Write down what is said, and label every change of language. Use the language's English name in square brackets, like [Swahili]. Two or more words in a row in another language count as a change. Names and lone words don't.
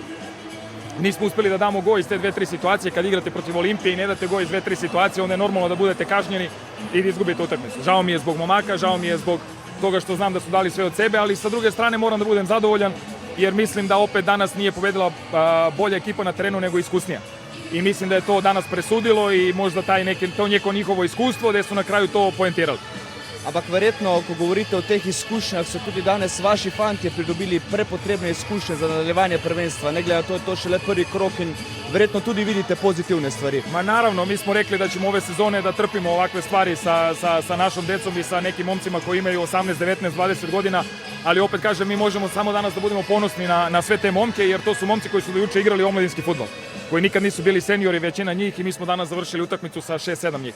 [Serbian] Nismo uspeli da damo gol iz te 2-3 situacije. Kad igrate protiv Olimpije i ne date gol iz 2-3 situacije, onda je normalno da budete kažnjeni i da izgubite utakmicu. Žao mi je zbog momaka, žao mi je zbog toga što znam da su dali sve od sebe, ali sa druge strane moram da budem zadovoljan jer mislim da opet danas nije pobedila bolja ekipa na terenu nego iskusnija. I mislim da je to danas presudilo i možda to neko njihovo iskustvo gde su na kraju to poentirali. [Slovenian] Ampak verjetno, ko govorite o teh izkušnjah, so tudi danes vaši fantje pridobili prepotrebne izkušnje za nadaljevanje prvenstva. Ne glede na to, je to šele prvi krok in verjetno tudi vidite pozitivne stvari. [Serbian] Ma naravno, mi smo rekli da ćemo ove sezone da trpimo ovakve stvari sa našom decom i sa nekim momcima koji imaju 18, 19, 20 godina, ali opet kažem, mi možemo samo danas da budemo ponosni na sve te momke, jer to su momci koji su do juče igrali omladinski fudbal, koji nikad nisu bili seniori, većina njih, i mi smo danas završili utakmicu sa 6-7 njih.